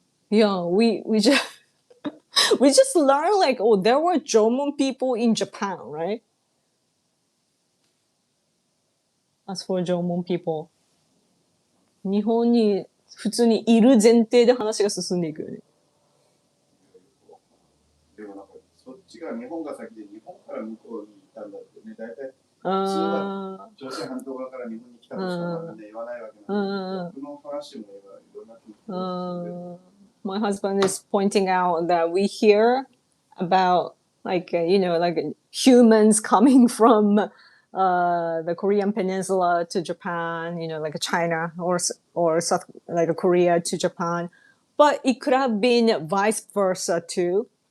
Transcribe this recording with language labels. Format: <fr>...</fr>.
<en>Yeah, we just we just learn like, oh, there were Jomon people in Japan, right? As for Jomon people,</en> <ja>日本に普通にいる前提で話が進んでいくよね。でもなんかそっちが日本が先で日本から向こうに行ったんだってね。大体朝鮮半島側から日本に来たとしかみんな言わないわけなんで、僕の話もいろんな気持ち。</ja> <en>My husband is pointing out that we hear about like like humans coming from the Korean Peninsula to Japan, like China or South like Korea to Japan, but it could have been vice versa too.</en>